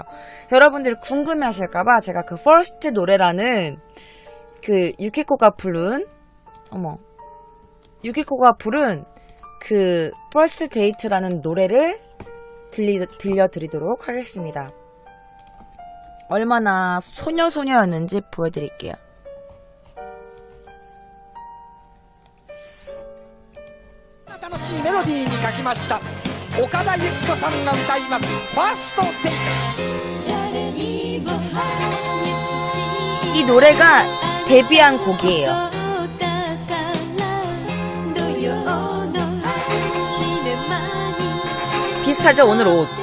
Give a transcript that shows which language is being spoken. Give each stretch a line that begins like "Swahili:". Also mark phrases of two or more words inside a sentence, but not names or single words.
Korean: 여러분들이 궁금해하실까봐 제가 그 First 노래라는 그 유키코가 부른 그
English: First Date
Korean: 라는 노래를 들려드리도록 하겠습니다. 얼마나 소녀였는지 보여드릴게요.
Japanese: 楽しいメロディーに書きました岡田由紀子さんが歌いますファーストデイト。
Korean: 이 노래가 데뷔한 곡이에요. 비슷하죠? 오늘 옷.